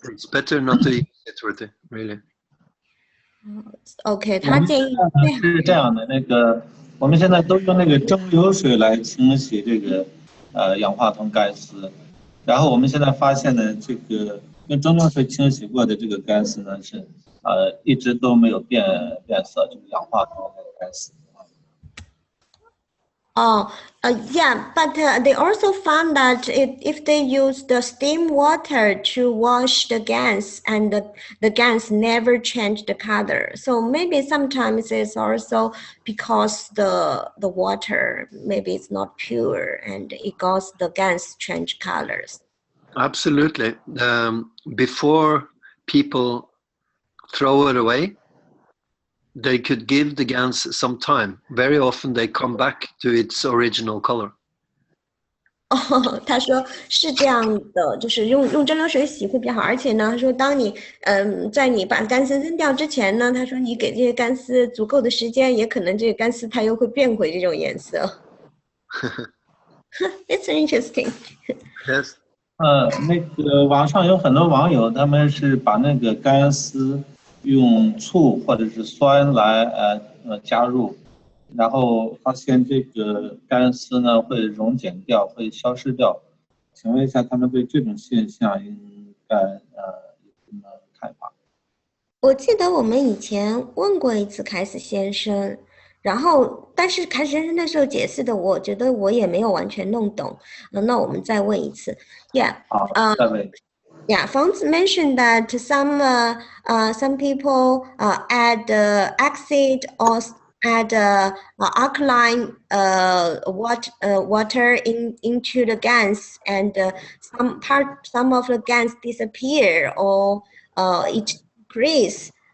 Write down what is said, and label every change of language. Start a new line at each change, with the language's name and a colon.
English: It's better not to use it really.
Chinese: OK， 他建议是这样的，我们现在都用那个蒸馏水来清洗这个氧化铜干丝，然后我们现在发现呢，这个用蒸馏水清洗过的这个干丝呢是一直都没有变色，就是氧化铜的干丝。
English: Yeah, but they also found that if they use the steam water to wash the GaNs, and the GaNs never change the color. So maybe sometimes it's also because the water maybe it's not pure, and it causes the GaNs change colors. Absolutely. Before people throw it away, they could give the GaNs some time. Very often they come back to its original color.
Chinese: 他说是这样的，就是用蒸馏水洗会比较好，而且呢，他说当你在你把干丝扔掉之前呢，他说你给这些干丝足够的时间，也可能这个干丝它又会变回这种颜色。
English: It's interesting. Yes.
Chinese: 网上有很多网友，他们是把那个干丝用醋或者是酸来加入，然后发现这个干丝呢会溶解掉，会消失掉。请问一下，他们对这种现象应该有什么看法？我记得我们以前问过一次凯斯先生，然后但是凯斯先生那时候解释的，我觉得我也没有完全弄懂。那我们再问一次。
English: Yeah.
Chinese: 好，再问。
English: Yeah, Franz mentioned that some people add acid or add alkaline water into the GANs, and some of the GANs disappear or it decrease.